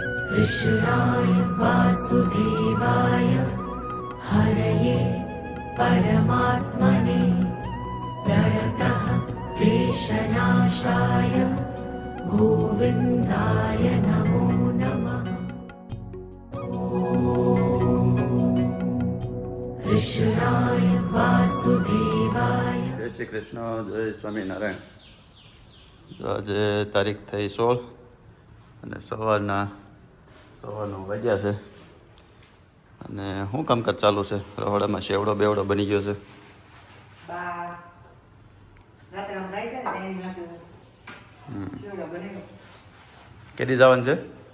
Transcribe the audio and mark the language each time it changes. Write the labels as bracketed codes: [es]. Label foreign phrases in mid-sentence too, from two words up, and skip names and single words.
[sa] कृष्णाय वासुदेवाय हरये परमात्मने प्रणतः क्लेशनाशाय गोविन्दाय नमो नमः। कृष्णाय वासुदेवाय। [gu] જય શ્રી કૃષ્ણ, જય સ્વામીનારાયણ। આજે તારીખ થઈ 16 અને સવારના 9:15 વાગ્યા છે અને શું કામકાજ ચાલુ છે? રહોડામાં શેવડો બેવડો બની ગયો છે. કેદી જવાનું છે?